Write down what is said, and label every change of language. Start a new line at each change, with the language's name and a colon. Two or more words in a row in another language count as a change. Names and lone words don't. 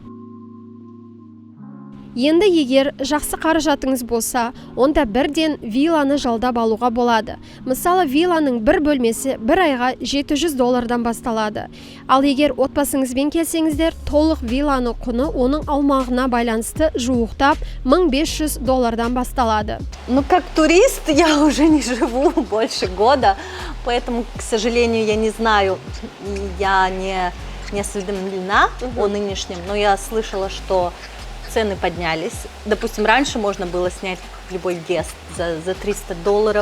Kazakh: Енді егер жақсы қаражатыңыз болса, онда бірден вилланы жалдап алуға болады. Мысалы, вилланың бір бөлмесі бір айға $700 басталады. Ал егер отбасыңызбен келсеңіздер, толық вилланы құны оның аумағына байланысты жуықтап $1500 басталады.
Russian: Ну, как турист я уже не живу больше года, поэтому, к сожалению, я не знаю, я не осведомлена о нынешнем, но я слышала, что цены поднялись. Допустим, раньше можно было снять любой гест за $300.